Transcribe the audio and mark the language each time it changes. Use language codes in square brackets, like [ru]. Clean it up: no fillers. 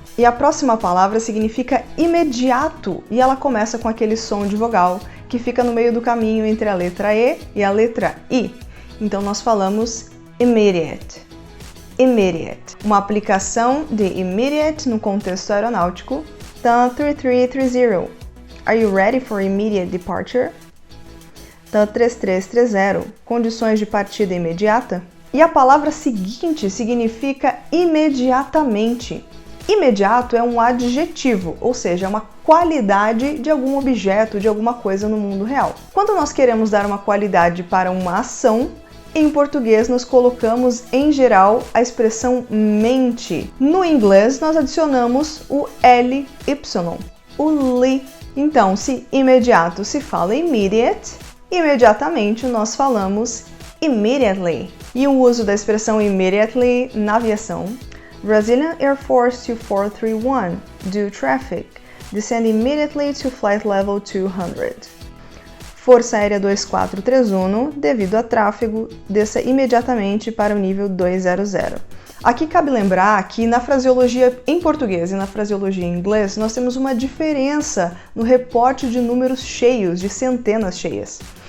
[pt] E a próxima palavra significa imediato, e ela começa com aquele som de vogal que fica no meio do caminho entre a letra E e a letra I. Então nós falamos immediate. Immediate. Uma aplicação de immediate no contexto aeronáutico. [en] TAN 3330. Are you ready for immediate departure? TAN 3330. [pt] Condições de partida imediata. E a palavra seguinte significa imediatamente. Imediato é um adjetivo, ou seja, uma qualidade de algum objeto, de alguma coisa no mundo real. Quando nós queremos dar uma qualidade para uma ação, em português nós colocamos, em geral, a expressão mente. No inglês nós adicionamos o ly, o li. Então, se imediato se fala immediate, imediatamente nós falamos immediately. E o uso da expressão immediately na aviação. [en] Brazilian Air Force 2431, due traffic, descend immediately to flight level 200. [pt] Força Aérea 2431, devido a tráfego, desça imediatamente para o nível 200. Aqui cabe lembrar que na fraseologia em português e na fraseologia em inglês, nós temos uma diferença no reporte de números cheios, de centenas cheias.